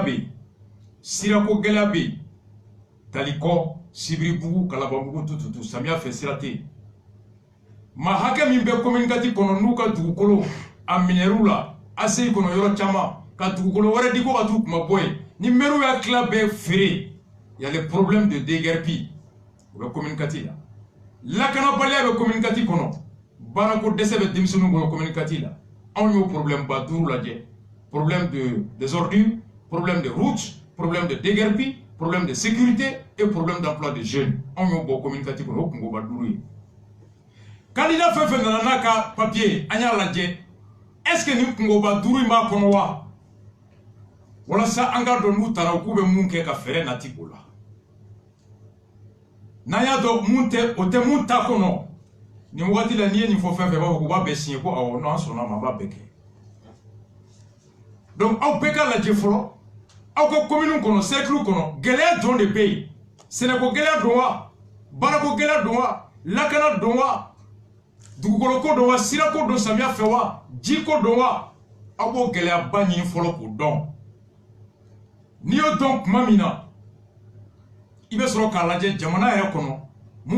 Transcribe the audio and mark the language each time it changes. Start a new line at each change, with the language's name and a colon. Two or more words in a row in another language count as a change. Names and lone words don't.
Bambara: bɛ yen sirako gɛlɛya bɛ yen talikɔ sibiribugu kalabanbugu tututu samiya fɛ sira tɛ yen maa hakɛ min bɛ communicati kɔnɔ n'u ka dugukolo a minɛr'u la ACI kɔnɔ yɔrɔ caman ka dugukolo wɛrɛ di ko ka t'u kuma bɔ yen ni mairie y'a tila bɛɛ feere
French: il y a les problèmes de déguerpi
Bambara: o bɛ communicati la lakanabaliya bɛ communicati kɔnɔ baarako dɛsɛ bɛ denmisɛnninw kɔnɔ communicati la anw y'o problème ba 5 lajɛ
French: problème des ordures problème de routes problème de déguerpi problème de sécurité et problème d'emploi des jeunes
Bambara: anw y'o bɔ communicati kɔnɔ o kungo ba 5 ye candidat fɛn fɛn nana n'a ka papier an y'a lajɛ est-ce que nin kungo ba 5 in b'a kɔnɔ wa walasa an ka dɔn n'u taara u k'u bɛ mun kɛ ka fɛɛrɛ nati o la n'an y'a dɔn mun tɛ o tɛ mun ta kɔnɔ nin wagati la n'i ye nin fɔ fɛn fɛn b'a fɔ k'u b'a bɛɛ signé ko awɔ non an sɔnna a ma an b'a bɛɛ kɛ donc aw bɛɛ ka lajɛ fɔlɔ aw ka commune kɔnɔ cercle kɔnɔ gɛlɛya jɔn de bɛ yen sɛnɛko gɛlɛya don wa baarako gɛlɛya don wa lakana don wa dugukoloko don wa sirako don samiya fɛ wa jiko don wa aw b'o gɛlɛyaba ɲini fɔlɔ k'o dɔn n'i y'o dɔn tuma min na i bɛ sɔrɔ k'a lajɛ jamana yɛrɛ kɔnɔ mun